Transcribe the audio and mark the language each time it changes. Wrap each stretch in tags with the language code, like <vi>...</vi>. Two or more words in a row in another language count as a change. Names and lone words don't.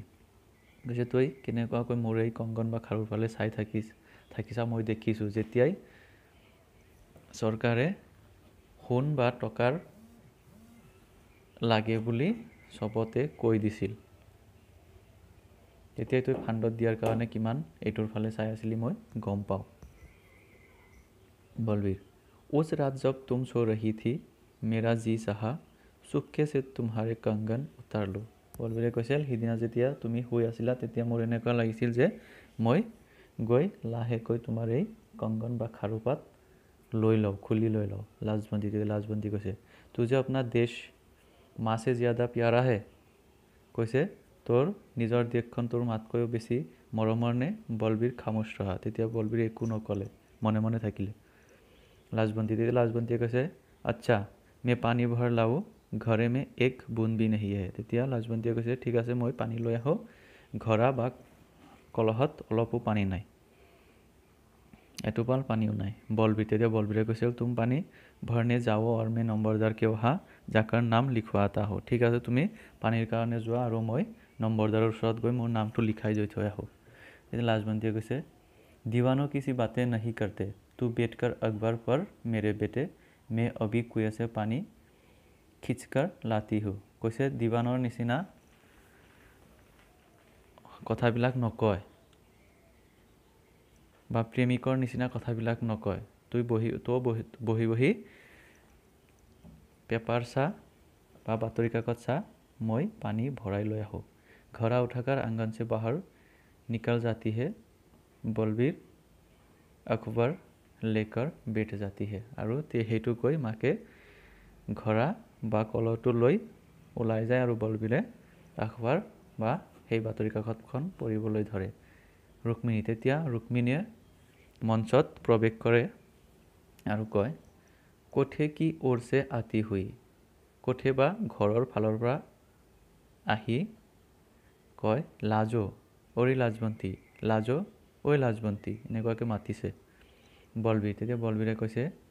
<as>কৈছে তই কেনেকুৱাকৈ মোৰ এই কংগন বা খাৰুৰ ফালে চাই থাকিছা মই দেখিছোঁ যেতিয়াই চৰকাৰে সোণ বা টকাৰ লাগে বুলি চবতে কৈ দিছিল, তেতিয়াই তই ফাণ্ডত দিয়াৰ কাৰণে কিমান এইটোৰ ফালে চাই আছিলি মই গম পাওঁ।</as> <hi>बलबीर उस रात जब तुम सो रही थी मेरा जी चाहा चुपके से तुम्हारे कंगन उतार लो।</hi> <as>বলবীৰে কৈছিল সিদিনা যেতিয়া তুমি শুই আছিলা তেতিয়া মোৰ এনেকুৱা লাগিছিল যে মই গৈ লাহেকৈ তোমাৰ এই কংগন বা খাৰুপাত খুলি লৈ লওঁ।</as> <hi>লাজবন্ती কৈছে तुझे अपना देश माँ से ज़्यादा प्यारा है,</hi> <as>কৈছে তোৰ নিজৰ দেশখন তোৰ মাতকৈও বেছি মৰমৰ নে। বলবীৰ</as> <hi>खामोश रहा,</hi> <as>তেতিয়া বলবীৰে একো নকলে, মনে মনে থাকিলে।</as> <hi>লাজবন্তীয়ে কৈছে আচ্ছা मैं पानी भर लाऊं, ঘৰে में एक बूंद भी नहीं है।</hi> <as>তেতিয়া লাজবন্তীয়ে কৈছে ঠিক আছে মই পানী লৈ আহোঁ, ঘৰা বা কলহত অলপো পানী নাই, এটোপাল পানীও নাই। তেতিয়া বলবীৰে কৈছিল</as> <hi>तुम पानी भरने जाओ और मैं नंबरदार के वहाँ जाकर नाम लिखवाता हूँ।</hi> <as>ঠিক আছে তুমি পানীৰ কাৰণে যোৱা আৰু মই নম্বৰদাৰৰ ওচৰত গৈ মোৰ নামটো লিখাই থৈ আহোঁ। তেতিয়া লাজবন্তীয়ে কৈছে</as> <hi>दीवानों किसी बातें नहीं करते, तू बैठकर अखबार पढ़ मेरे बेटे मैं अभी कुएं से पानी खींचकर लाती हूँ</hi> <as>কৈছে দিৱানৰ নিচিনা কথাবিলাক নকয় বা প্ৰেমিকৰ নিচিনা কথাবিলাক নকয় তুই বহি বহি পেপাৰ চা বা বাতৰি কাকত চা মই পানী ভৰাই লৈ আহোঁ</as> <hi>घड़ा उठाकर आंगन से बाहर निकल जाती है बलबीर अखबार लेकर बैठ जाती है</hi> <as>আৰু হেতু কৈ মাকে ঘৰা বা কলহটো লৈ ওলাই যায় আৰু বলবীৰে আখবাৰ বা সেই বাতৰি কাকতখন পঢ়িবলৈ ধৰে ৰুক্মিণী তেতিয়া ৰুক্মিণীয়ে মঞ্চত প্ৰৱেশ কৰে আৰু কয়</as> <hi>कोठे की ओर से आती हुई</hi> <as>কোঠে বা ঘৰৰ ফালৰ পৰা আহি কয় লাজো অৰি লাজবন্তী লাজো ঐ লাজবন্তী এনেকুৱাকৈ মাতিছে বলবীৰ তেতিয়া বলবীৰে কৈছে</as>